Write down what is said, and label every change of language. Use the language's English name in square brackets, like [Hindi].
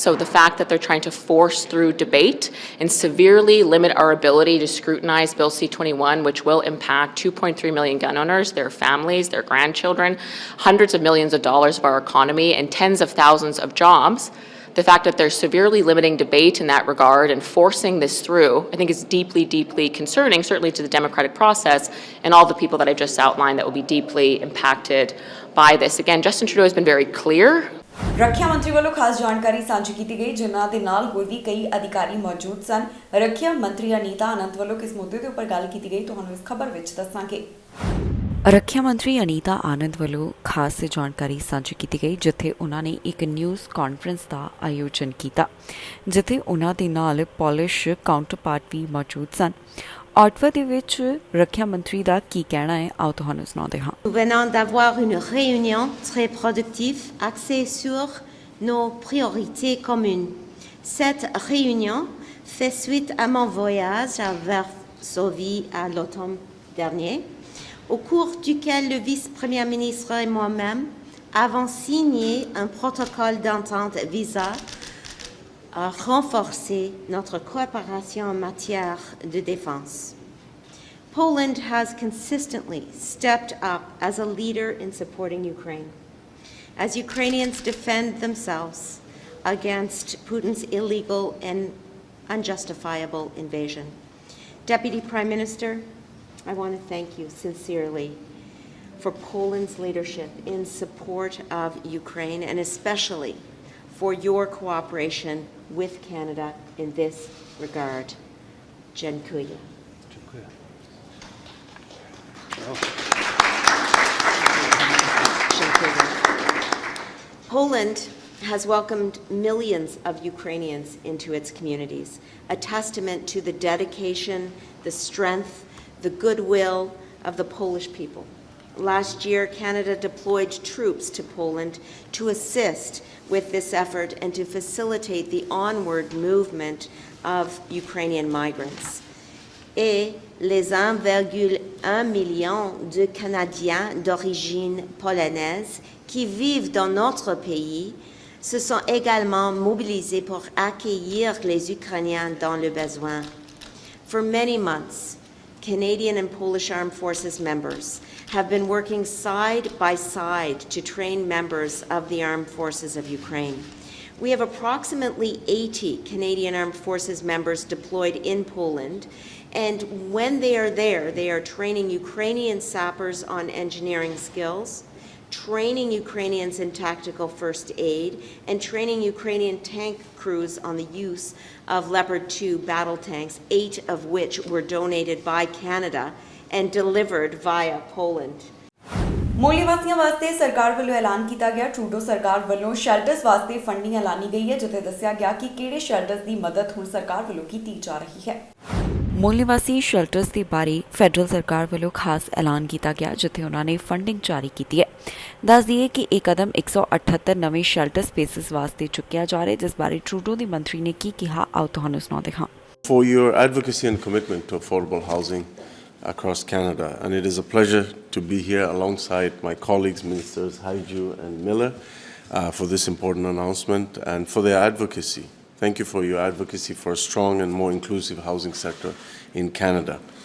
[English] So the fact that they're trying to force through debate and severely limit our ability to scrutinize Bill C-21, which will impact 2.3 million gun owners, their families, their grandchildren, hundreds of millions of dollars of our economy, and tens of thousands of jobs. The fact that they're severely limiting debate in that regard and forcing this through, I think is deeply, deeply concerning, certainly to the democratic process and all the people that I just outlined that will be deeply impacted by this. Again, Justin Trudeau has been very clear. [Punjabi] ਰੱਖਿਆ ਮੰਤਰੀ ਵੱਲੋਂ ਖਾਸ ਜਾਣਕਾਰੀ ਸਾਂਝੀ ਕੀਤੀ ਗਈ, ਜਿਨ੍ਹਾਂ ਦੇ ਨਾਲ ਹੋਰ ਵੀ ਕਈ ਅਧਿਕਾਰੀ ਮੌਜੂਦ ਸਨ। ਰੱਖਿਆ ਮੰਤਰੀ ਅਨੀਤਾ ਆਨੰਦ ਵੱਲੋਂ ਕਿਸ ਮੁੱਦੇ ਦੇ ਉੱਪਰ ਗੱਲ ਕੀਤੀ ਗਈ, ਤੁਹਾਨੂੰ ਇਸ ਖਬਰ ਵਿੱਚ ਦੱਸਾਂਗੇ। ਰੱਖਿਆ ਮੰਤਰੀ ਅਨੀਤਾ ਆਨੰਦ ਵੱਲੋਂ ਖਾਸ ਜਾਣਕਾਰੀ ਸਾਂਝੀ ਕੀਤੀ ਗਈ, ਜਿੱਥੇ ਉਹਨਾਂ ਨੇ ਇੱਕ ਨਿਊਜ਼ ਕਾਨਫਰੰਸ ਦਾ ਆਯੋਜਨ ਕੀਤਾ, ਜਿੱਥੇ ਉਹਨਾਂ ਦੇ ਨਾਲ ਪੋਲਿਸ਼ ਕਾਊਂਟਰਪਾਰਟ ਵੀ ਮੌਜੂਦ ਸਨ। ਆਟਵਾ ਦੇ ਵਿੱਚ ਰੱਖਿਆ ਮੰਤਰੀ ਦਾ ਕੀ ਕਹਿਣਾ ਹੈ, ਆਓ ਤੁਹਾਨੂੰ ਸੁਣਾਉਂਦੇ ਹਾਂ। [French] Nous venons d'avoir une réunion très productive axée sur nos priorités communes. Cette réunion fait suite à mon voyage à Varsovie à l'automne dernier, au cours duquel le vice-premier ministre et moi-même avons signé un protocole d'entente visant à renforcer notre coopération en matière de défense. [English] Poland has consistently stepped up as a leader in supporting Ukraine, as Ukrainians defend themselves against Putin's illegal and unjustifiable invasion. Deputy Prime Minister, I want to thank you sincerely for Poland's leadership in support of Ukraine, and especially for your cooperation with Canada in this regard. Dziękuję. Poland has welcomed millions of Ukrainians into its communities, a testament to the dedication, the strength, the goodwill of the Polish people. Last year, Canada deployed troops to Poland to assist with this effort and to facilitate the onward movement of Ukrainian migrants. [French] Et les 1,1 million de Canadiens d'origine polonaise qui vivent dans notre pays se sont également mobilisés pour accueillir les Ukrainiens dans le besoin. [English] For many months, Canadian and Polish Armed Forces members have been working side by side to train members of the Armed Forces of Ukraine. We have approximately 80 Canadian Armed Forces members deployed in Poland, and when they are there, they are training Ukrainian sappers on engineering skills, training Ukrainians in tactical first aid, and training Ukrainian tank crews on the use of Leopard 2 battle tanks, 8 of which were donated by Canada and delivered via Poland. [Punjabi] मूल निवासियों वास्ते सरकार ਵੱਲੋਂ ਐਲਾਨ ਕੀਤਾ ਗਿਆ। Trudeau ਸਰਕਾਰ ਵੱਲੋਂ ਸ਼ੈਲਟਰਸ ਵਾਸਤੇ ਫੰਡਿੰਗ ਐਲਾਨੀ ਗਈ ਹੈ, ਜਿੱਥੇ ਦੱਸਿਆ ਗਿਆ ਕਿ ਕਿਹੜੇ ਸ਼ੈਲਟਰਸ ਦੀ ਮਦਦ ਹੁਣ ਸਰਕਾਰ ਵੱਲੋਂ ਕੀਤੀ ਜਾ ਰਹੀ ਹੈ। ਮੂਲ ਨਿਵਾਸੀ ਸ਼ੈਲਟਰਸ ਦੇ ਬਾਰੇ ਫੈਡਰਲ ਸਰਕਾਰ ਵੱਲੋਂ ਖਾਸ ਐਲਾਨ ਕੀਤਾ ਗਿਆ, ਜਿੱਥੇ ਉਹਨਾਂ ਨੇ ਫੰਡਿੰਗ ਜਾਰੀ ਕੀਤੀ ਹੈ। ਦੱਸ ਦਈਏ ਕਿ ਇਹ ਕਦਮ 178 ਨਵੇਂ ਸ਼ੈਲਟਰ ਸਪੇਸਿਸ ਵਾਸਤੇ ਚੁੱਕਿਆ ਜਾ ਰਿਹਾ, ਜਿਸ ਬਾਰੇ ਟਰੂਡੋ ਦੀ ਮੰਤਰੀ ਨੇ ਕੀ ਕਿਹਾ, ਆਓ ਤੁਹਾਨੂੰ ਸੁਣਾਉਂਦੇ ਹਾਂ। [English] For your advocacy and commitment to affordable housing across Canada, and it is a pleasure to be here alongside my colleagues, Ministers Haiju and Miller, for this important announcement and for their advocacy. Thank you for your advocacy for a strong and more inclusive housing sector in Canada.